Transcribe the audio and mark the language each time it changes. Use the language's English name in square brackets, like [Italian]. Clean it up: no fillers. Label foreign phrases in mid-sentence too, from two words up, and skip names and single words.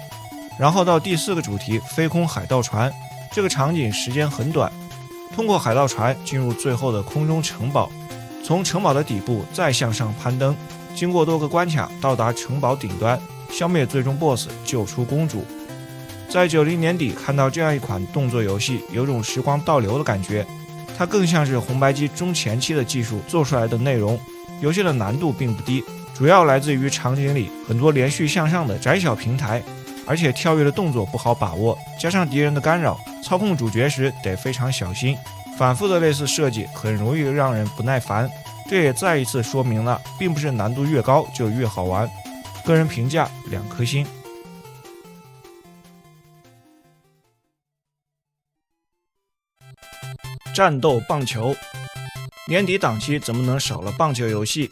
[Chinese] 然後到第4個主題飞空海盜船，這個場景時間很短，通過海盜船進入最後的空中城堡，從城堡的底部再向上攀登，經過多個關卡到達城堡頂端， 消滅最終 BOSS， 救出公主。在90年底看到這樣一款動作遊戲，有種時光倒流的感覺。它更像是紅白機中前期的技術做出来的內容。游戏的難度並不低，主要来自于场景裡很多连續向上的窄小平台，而且跳躍的动作不好把握，加上敌人的干擾，操控主角時得非常小心。反复的類似設計很容易讓人不耐煩，這也再一次說明了，並不是難度越高就越好玩。個人評價2顆星。戰鬥棒球，年底檔期怎麼能少了棒球遊戲？